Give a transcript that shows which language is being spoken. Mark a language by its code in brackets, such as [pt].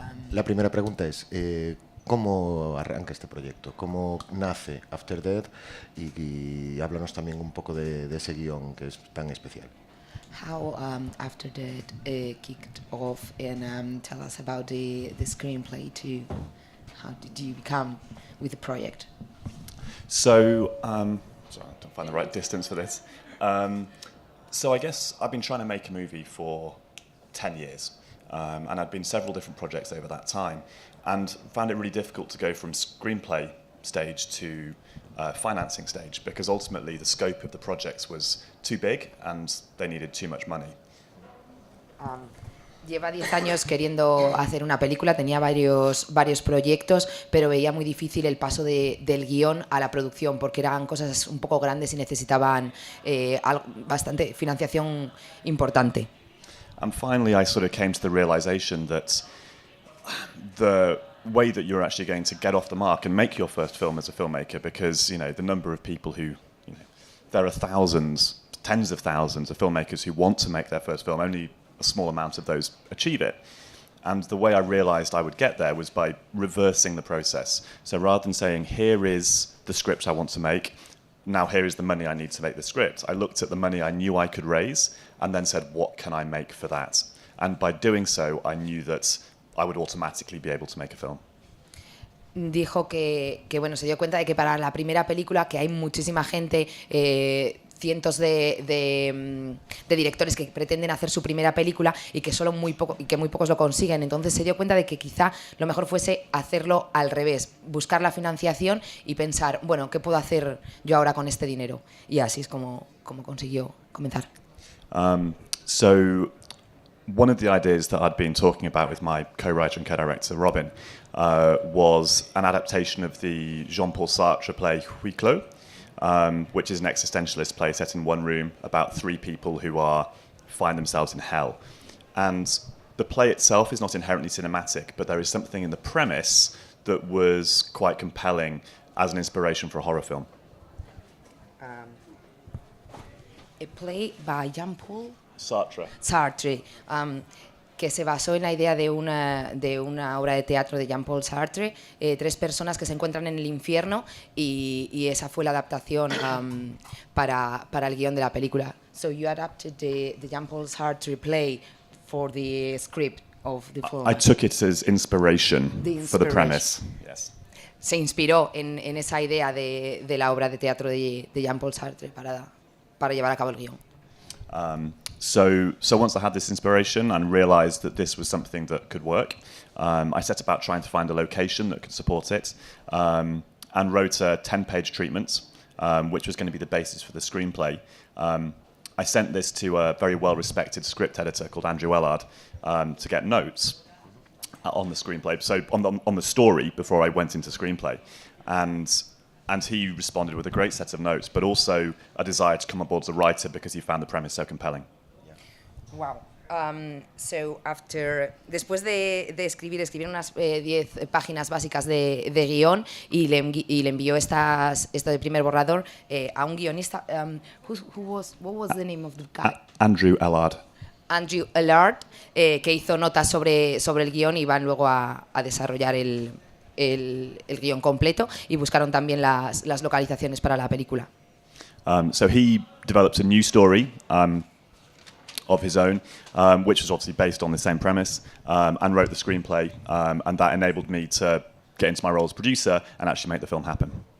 [es] La primera pregunta es, ¿cómo arranca este proyecto? ¿Cómo nace After Death? Y háblanos también un poco de ese guión que es tan especial. [en] How After That kicked off, and tell us about the screenplay too. How did you become with the project? So, sorry, I don't find the right distance for this. So I guess I've been trying to make a movie for 10 years. And I'd been several different projects over that time, and found it really difficult to go from screenplay stage to financing stage, because ultimately the scope of the projects was too big and they needed too much money. [es] Lleva 10 años queriendo hacer una película, tenía varios proyectos, pero veía muy difícil el paso del guión a la producción, porque eran cosas un poco grandes y necesitaban bastante financiación importante. [en] And finally, I sort of came to the realization that the way that you're actually going to get off the mark and make your first film as a filmmaker, because, you know, the number of people who, you know, there are thousands, tens of thousands of filmmakers who want to make their first film, only a small amount of those achieve it. And the way I realized I would get there was by reversing the process. So rather than saying, here is the script I want to make, now here is the money I need to make the script, I looked at the money I knew I could raise and then said, what can I make for that? And by doing so, I knew that I would automatically be able to make a film. [es] Dijo que bueno, se dio cuenta de que para la primera película, que hay muchísima gente, cientos de directores que pretenden hacer su primera película y que solo muy pocos lo consiguen. Entonces se dio cuenta de que quizá lo mejor fuese hacerlo al revés, buscar la financiación y pensar, bueno, ¿qué puedo hacer yo ahora con este dinero? Y así es como consiguió comenzar. [en] So one of the ideas that I'd been talking about with my co-writer and co-director, Robin, was an adaptation of the Jean-Paul Sartre play Huis Clos, which is an existentialist play set in one room about three people who find themselves in hell. And the play itself is not inherently cinematic, but there is something in the premise that was quite compelling as an inspiration for a horror film. A play by Jean-Paul Sartre. [es] Que se basó en la idea de una obra de teatro de Jean-Paul Sartre, tres personas que se encuentran en el infierno, y esa fue la adaptación para el guión de la película. [en] So you adapted the Jean-Paul Sartre play for the script of the film. I took it as inspiration for the premise. Yes. [es] Se inspiró en esa idea de la obra de teatro de Jean-Paul Sartre para llevar a cabo el guión. [en] So once I had this inspiration and realized that this was something that could work, I set about trying to find a location that could support it, and wrote a 10-page treatment, which was going to be the basis for the screenplay. I sent this to a very well-respected script editor called Andrew Ellard to get notes on the screenplay, so on the story before I went into screenplay. And he responded with a great set of notes, but also a desire to come on board as a writer because he found the premise so compelling. Wow. [es] So después de escribir unas 10 páginas básicas de guión y le envió este primer borrador a un guionista. [en] What was the name of the guy? Andrew Ellard. [es] Andrew Ellard, que hizo notas sobre el guión y van luego a desarrollar el guión completo, y buscaron también las localizaciones para la película. [en] So he developed a new story of his own, which was obviously based on the same premise, and wrote the screenplay, and that enabled me to get into my role as producer and actually make the film happen.